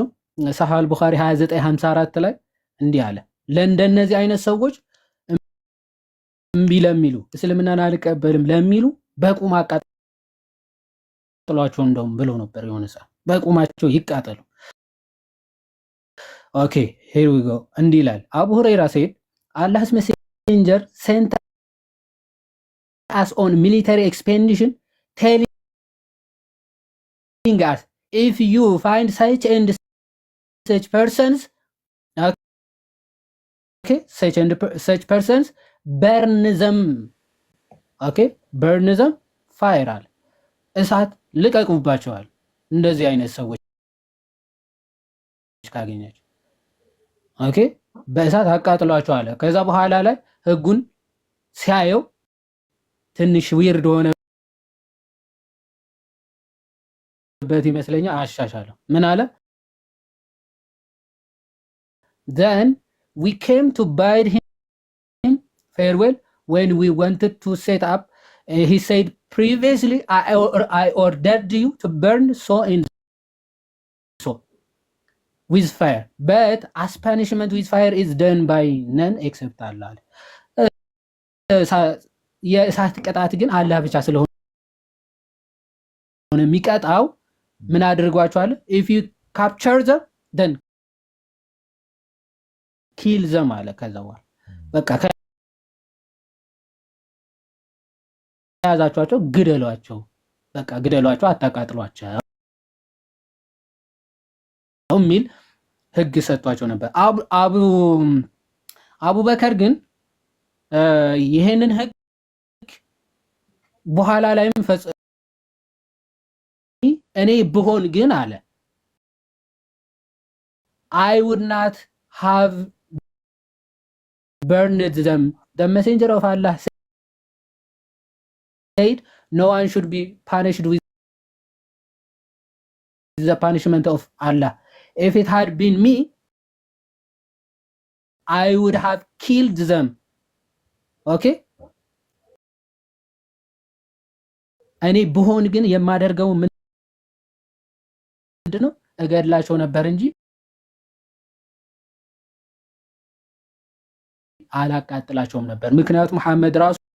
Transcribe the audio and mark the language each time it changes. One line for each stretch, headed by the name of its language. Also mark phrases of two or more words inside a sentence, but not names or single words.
Amharic: ሰሐህ ቡኻሪ 2954 ላይ እንዲህ አለ፣ ለእንደነዚህ አይነት ሰዎች እምቢ ለሚሉ እስልምናን አልቀበልም ለሚሉ በቁም ጥሏቸው እንደውም ብሎ ነበር የሆነ ሰዓት በቁማቸው ይቃጠሉ።
English: okay here we go
Amharic: እንዲህ ይላል
English: አቡ ሁረይራ said Allah's messenger sent us on military expedition telling us if you find such and such persons okay such persons burn them okay burn them fire
Amharic: አለ እሳት ልቀቁባቸዋል እንደዚህ አይነት ሰዎች ካገኛችሁ ኦኬ በእሳት አቃጥሏቸው አለ ከዛ በኋላ ላይ ህጉን ሲያየው ትንሽ ዊርድ ሆነበት ይመስለኛል አሻሻለው ምን አለ
English: then we came to bid him farewell when we wanted to set up he said previously I ordered you to burn so and so with fire but as punishment with fire is done by none except Allah
Amharic: የእሳት ቅጣት ግን አላህ ብቻ ስለሆነ የሚቀጣው ምን አድርጓቸዋል
English: if you capture them then kill them
Amharic: አለ ከዛ በኋላ በቃ ያዛቸው ግደሏቸው በቃ ግደሏቸው አታቃጥሏቸው የሚል ህግ ሰጥቷቸው ነበር አቡበከር ግን ይሄንን ህግ በኋላ ላይም እኔ ብሆን ግን አለ
English: I would not have burned them the messenger of Allah said no one should be punished with the punishment of Allah if it had been me I would have killed them okay
Amharic: እኔ ብሆን ግን የማደርገው ምንድነው እገድላቸው ነበር እንጂ አላቃጥላቸውም ነበር ምክንያቱም መሐመድ ራሱ